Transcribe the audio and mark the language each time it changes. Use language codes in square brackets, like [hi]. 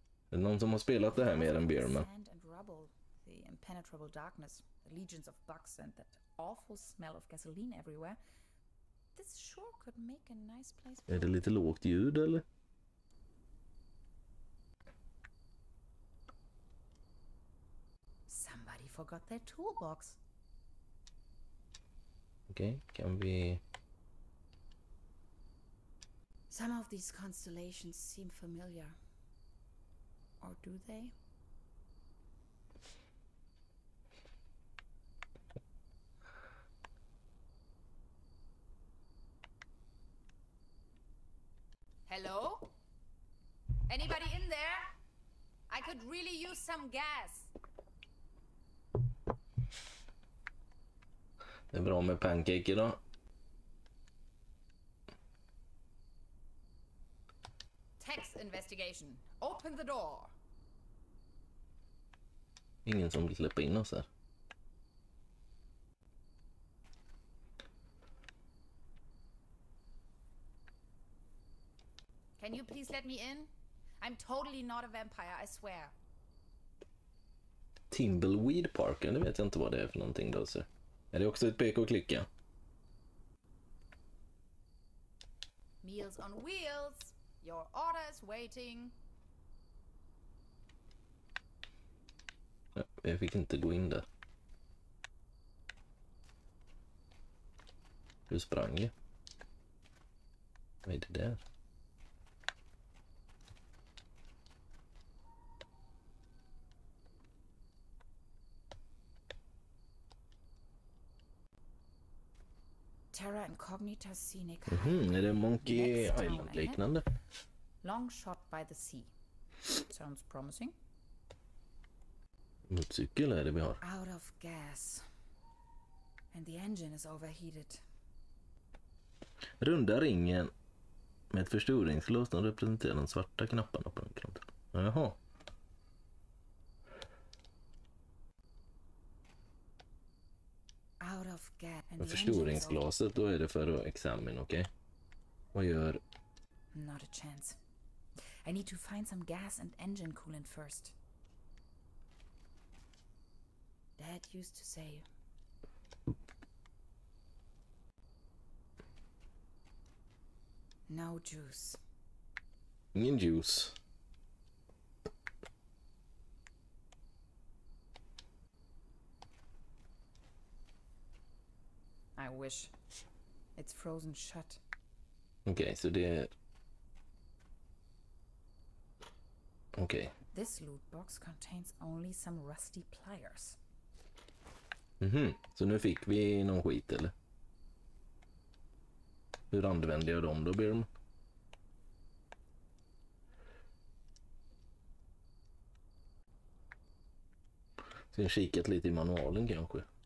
[sv] Är det någon som har spelat det här mer än Beerman? [en] Sand and rubble, the impenetrable darkness, the legions of bugs and that awful smell of gasoline everywhere. This sure could make a nice place. [sv] Är det lite lågt ljud eller? [en] Somebody forgot their toolbox. [sv] Okej, kan vi... [en] Some of these constellations seem familiar. Or do they? Hello? Anybody in there? I could really use some gas. [sv] Det är bra med pancake idag. [en] Tax investigation. Open the door. [sv] Ingen som vill släppa in oss här. [en] Can you please let me in? I'm totally not a vampire, I swear. [sv] Timbleweed Parker, det vet jag inte vad det är för någonting då. Så. Är det också ett peka och klicka? [en] Meals on wheels. Your order is waiting. [sv] Ja, jag fick inte gå in där. Hur sprang jag? Vad är det där? [en] Terra Incognita Scenic. [sv] Är det Monkey Island-liknande? [en] Long shot by the sea. Sounds promising. [sv] Motorcykel är det vi har. [en] Out of gas. And the engine is overheated. [sv] Runda ringen med ett förstoringsglas som representerar de svarta knapparna på den kanten. Jaha. [en] Out of gas. [sv] Med förstoringsglaset, då är det för att examine, okej? Okay? Vad gör... [en] Not a chance. I need to find some gas and engine coolant first. Dad used to say... No juice. [sv] Ingen juice. [en] I wish. It's frozen shut. [sv] Okej, så det är... Okej. [en] This loot box contains only some rusty pliers. [sv] Så nu fick vi någon skit eller? Hur använder jag dem då, Birm? Ska jag kikat lite i manualen kanske?